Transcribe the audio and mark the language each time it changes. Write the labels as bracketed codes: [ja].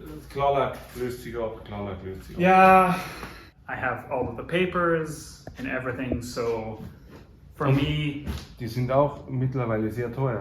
[de] Klarlack löst sich ab, Klarlack löst sich ab. [en] Yeah, I have all of the papers and everything. So for me, [de] Die sind auch mittlerweile sehr teuer.